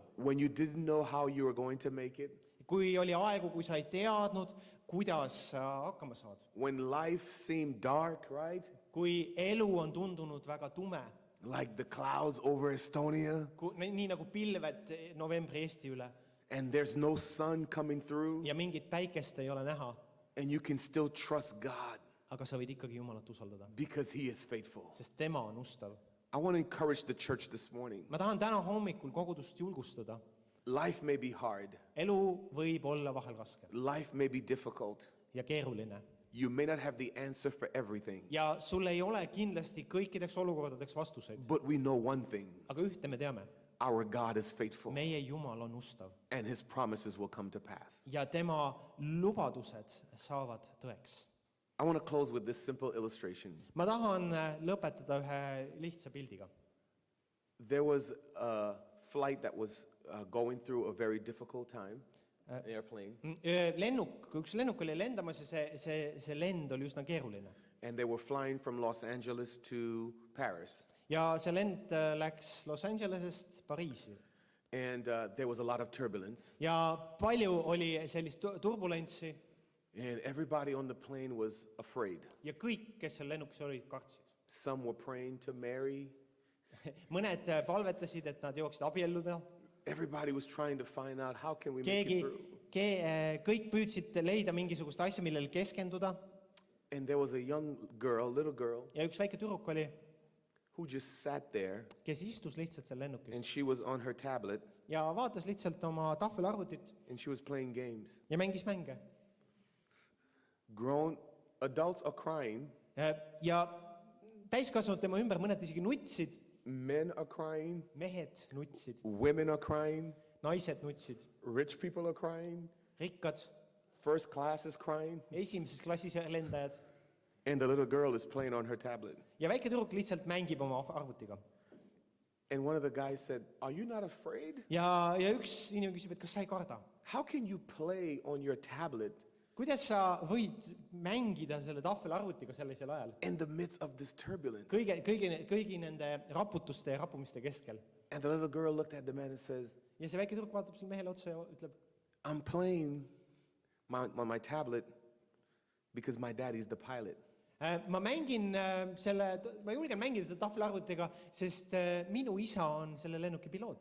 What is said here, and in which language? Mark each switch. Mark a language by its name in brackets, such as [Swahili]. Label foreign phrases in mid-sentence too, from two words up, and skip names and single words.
[English] When you didn't know how you were going to make it, [Estonian] Kui oli aegu, kui sa ei teadnud, kuidas sa hakkama saad. [English] when life seemed dark, right? [Estonian] Kui elu on tundunud väga tume, [English] Like the clouds over Estonia, [Estonian] nii nagu pilved novembri Eesti üle [English] and there's no sun coming through, [Estonian] ja mingit päikest ei ole näha, [English] and you can still trust God [Estonian] aga sa võid ikkagi Jumalat usaldada, [English] because He is faithful. [Estonian] sest tema on ustav. [English] I want to encourage the church this morning. [Estonian] Ma tahan täna hommikul kogudust julgustada. [English] Life may be hard, [Estonian] Elu võib olla vahel raske [English] life may be difficult. [Estonian] ja keeruline. [English] You may not have the answer for everything, [Estonian] Ja sul ei ole kindlasti kõikideks olukordadeks vastuseid, [English] but we know one thing: [Estonian] aga ühte me teame, [English] our God is faithful, [Estonian] meie Jumal on ustav [English] and His promises will come to pass. [Estonian] ja tema lubadused saavad tõeks. [English] I want to close with this simple illustration. [Estonian] Ma tahan lõpetada ühe lihtsa pildiga. [English] There was a flight that was going through a very difficult time, an airplane, [Estonian] Üks lennuk oli lendamas ja see lend oli üsna keeruline. [English] and they were flying from Los Angeles to Paris. [Estonian] Ja see lend läks Los Angelesest Pariisi. [English] And there was a lot of turbulence, [Estonian] Ja palju oli sellist turbulentsi [English] and everybody on the plane was afraid. [Estonian] ja kõik, kes seal lennukis olid, kartsid. [English] Some were praying to Mary. [Estonian] Mõned palvetasid, et nad jooksid abielluda. [English] Everybody was trying to find out how can we make [Estonian] Keegi, [English] it through. [Estonian] kõik püüdsid leida mingisugust asja, millele keskenduda. [English] And there was a young girl, little girl, [Estonian] Ja üks väike tüdruk oli, [English] who just sat there, [Estonian] kes istus lihtsalt seal lennukis [English] and she was on her tablet, [Estonian] ja vaatas lihtsalt oma tahvelarvutit [English] and she was playing games. [Estonian] ja mängis mänge. [English] Grown adults are crying, [Estonian] Ja täiskasvanud tema ümber, mõned isegi nutsid, [English] men are crying, [Estonian] mehed nutsid, [English] women are crying, [Estonian] naised nutsid, [English] rich people are crying, [Estonian] rikkad, [English] first class is crying, [Estonian] esimeses klassis lendajad [English] and the little girl is playing on her tablet. [Estonian] ja väike tüdruk lihtsalt mängib oma arvutiga. [English] And one of the guys said, "Are you not afraid? [Estonian] Ja üks inimene küsib, et kas sa ei karda? [English] How can you play on your tablet [Estonian] Kuidas sa võid mängida selle tahvelarvutiga sellisel ajal? [English] in the midst of this turbulence?" [Estonian] Kõigi nende raputuste ja rappumiste keskel. [English] And the little girl looked at the man and says, [Estonian] Ja see väike tüdruk vaatab selle mehele otsa ja ütleb, [English] "I'm playing on my tablet because my daddy's the pilot." [Estonian] ma julgen mängida selle tahvelarvutiga, sest minu isa on selle lennuki piloot.